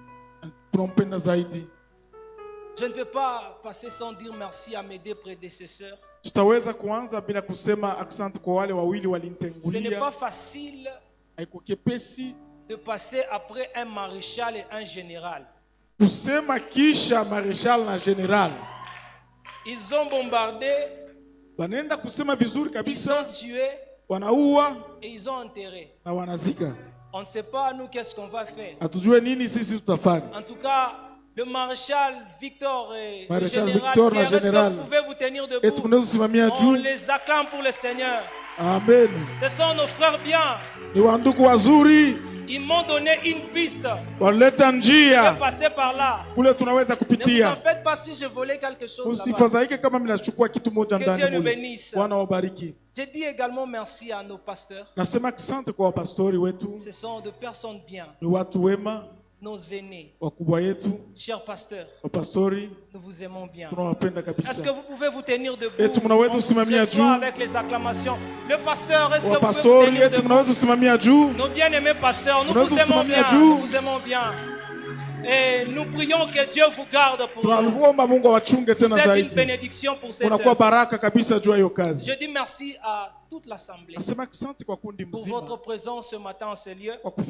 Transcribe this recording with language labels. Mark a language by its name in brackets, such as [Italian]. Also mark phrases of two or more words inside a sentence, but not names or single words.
[French] Je ne peux pas passer sans dire merci à mes deux prédécesseurs. Ce n'est pas facile de passer après un maréchal et un général. Ils ont bombardé. [Swahili] Wanaenda kusema vizuri kabisa. [French] Ils ont tué. [Swahili] Wanaua. [French] Et ils ont enterré. [Swahili] Na wanazika. [French] On ne sait pas nous qu'est-ce qu'on va faire. [Swahili] Hatujue nini sisi tutafanya. [French] En tout cas, le maréchal Victor et le général Victor, Pierre, est-ce que vous pouvez vous tenir debout? On les acclame pour le Seigneur. Amen. Ce sont nos frères bien. [Swahili] Ni wandugu wazuri. [French] Ils m'ont donné une piste. [Swahili] Waleta njia. [French] Je vais passer par là. [Swahili] Kule tunaweza kupitia. [French] Ne vous en faites pas si je volais quelque chose là-bas. [Swahili] Usifadhaike kama mnachukua kitu moja ndani. [French] Que Dieu nous bénisse. [Swahili] Bwana wabariki. [French] Je dis également merci à nos pasteurs. [Swahili] Nasema asante kwa pastori wetu. [French] Ce sont de personnes bien. [Swahili] Ni watu wema. [French] Nos aînés. [Swahili] Wakubwa yetu. [French] Chers pasteurs. [Swahili] Pastori. [French] Nous vous aimons bien. [Swahili] Tunawapenda kabisa. [French] Est-ce que vous pouvez vous tenir debout? [Swahili] Tunaweza kusimamia juu. [French] Avec les acclamations. Le pasteur, est-ce que vous pouvez pastori vous tenir debout? [Swahili] Tunaweza kusimamia juu. [French] Nos bien-aimés pasteurs, nous vous aimons bien. Nous vous aimons bien. Et nous prions que Dieu vous garde pour nous. C'est une bénédiction pour cette œuvre. Je dis merci à toute l'assemblée pour votre présence ce matin en ces lieux.